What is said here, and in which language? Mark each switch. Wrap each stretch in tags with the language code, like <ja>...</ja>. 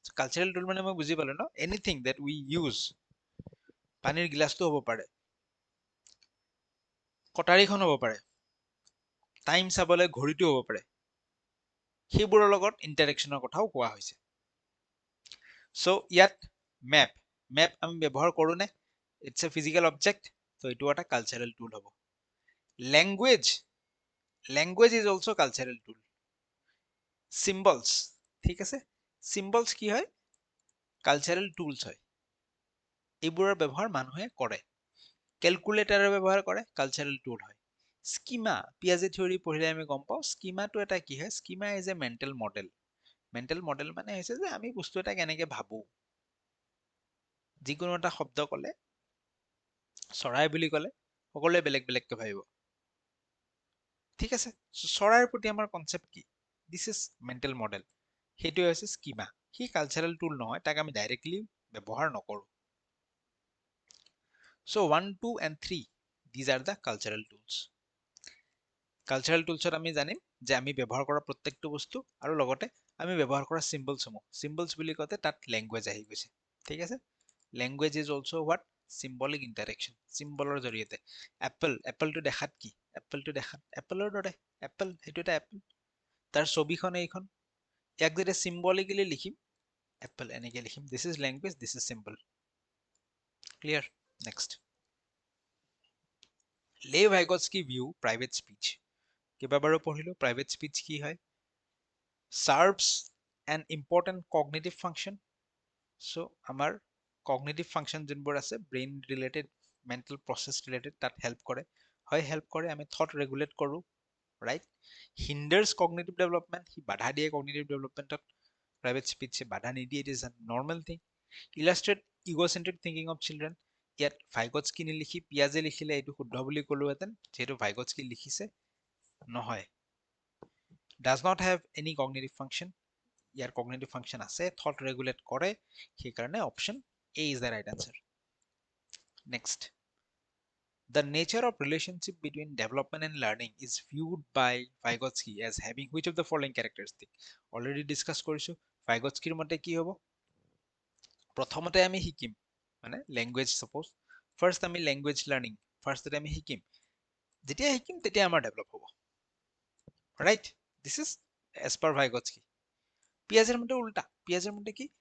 <as>Cultural টুল মানে মই বুজি পালো ন,</as> <en>Anything that we use.</en> <as>পানীৰ গিলাচটো হ'ব পাৰে, কটাৰীখন হ'ব পাৰে, টাইম চাবলৈ ঘড়ীটো হ'ব পাৰে, সেইবোৰৰ লগত ইন্টাৰেকশনৰ কথাও কোৱা হৈছে। সো ইয়াত মেপ আমি ব্যৱহাৰ কৰো নে?</as> <en>it's a physical object,</en> <as>তো এইটো এটা কালচাৰেল টুল হ'ব।</as> <en>Language is also cultural tool.</en> <as>Symbols, ঠিক আছে, চিম্বলছ কি হয়? কালচাৰেল টুলছ হয়। এইবোৰৰ ব্যৱহাৰ মানুহে কৰে। কেলকুলেটাৰৰ ব্যৱহাৰ কৰে, কালচাৰেল টুল হয়। স্কিমা, পিয়াজে থিয়ৰি পঢ়িলে আমি গম পাওঁ স্কিমাটো এটা কি হয়?</as> <en>Schema is a mental model.</en> <as>Mental model মানে হৈছে যে আমি বস্তু এটা কেনেকে ভাবো। যিকোনো এটা শব্দ ক'লে, চৰাই বুলি ক'লে সকলোৱে বেলেগ বেলেগকে ভাবিব, ঠিক আছে। চৰাইৰ প্ৰতি আমাৰ কনচেপ্ট কি?</as> <en>This is mental model.</en> <as>সেইটোৱে হৈছে স্কিমা। সি কালচাৰেল টুল নহয়, তাক আমি ডাইৰেক্টলি ব্যৱহাৰ নকৰো।</as> <en>So 1, 2 and 3 these are the cultural tools.</en> <as>Cultural টুলছত আমি জানিম যে আমি ব্যৱহাৰ কৰা প্ৰত্যেকটো বস্তু আৰু লগতে আমি ব্যৱহাৰ কৰা চিম্বলছসমূহ। চিম্বলছ বুলি কওঁতে তাত লেংগুৱেজ আহি গৈছে, ঠিক আছে।</as> <en>Language is also what?</en> <as>Symbolic interaction, চিম্বলৰ জৰিয়তে। এপলটো দেখাত কি? এপলটো দেখাত এপলৰ দৰে, এপল সেইটো এটা এপল, তাৰ ছবিখন এইখন। ইয়াক যেতিয়া চিম্বলিকেলি লিখিম, এপল এনেকে লিখিম।</as> <en>This is language, this is symbol. Clear? Next, লে Vygotsky view private speech.</en> <as>কেইবাবাৰো পঢ়িলো প্ৰাইভেট স্পীচ কি হয়।</as> <en>serves an important cognitive function. So আমাৰ cognitive function যোনবোৰ আছে brain related, mental process related, তাত help কৰে।</en> <as>হয় help কৰে, আমি thought regulate কৰো, right?</as> <en>hinders cognitive development,</en> <as>সি বাধা দিয়ে</as> <en>cognitive development ত। private speech</en> <as>বাধা নিদিয়ে,</as> <en>it is a normal thing. illustrate egocentric thinking of children,</en> <as>ইয়াত ভাইগটস্কি নিলিখি পিয়াজে লিখিলে এইটো শুদ্ধ বুলি ক'লোহেঁতেন, যিহেতু ভাইগটস্কি লিখিছে, নহয়।</as> <en>does not have any cognitive function, ইয়াৰ cognitive function আছে, thought regulate কৰে, সেইকাৰণে option A is the right answer. Next, the nature of relationship between development and learning is viewed by Vygotsky as having which of the following characteristic?</en> <as>Already discuss কৰিছো, Vygotskyৰ মতে কি হ'ব? প্ৰথমতে আমি শিকিম, মানে language suppose, first আমি language learning, first আমি শিকিম, যেতিয়া শিকিম তেতিয়া আমাৰ develop হ'ব, right?</as> <en>This is as per Vygotsky.</en> <as>পিয়াজেৰ মতে উল্টা, পিয়াজেৰ মতে কি?</as>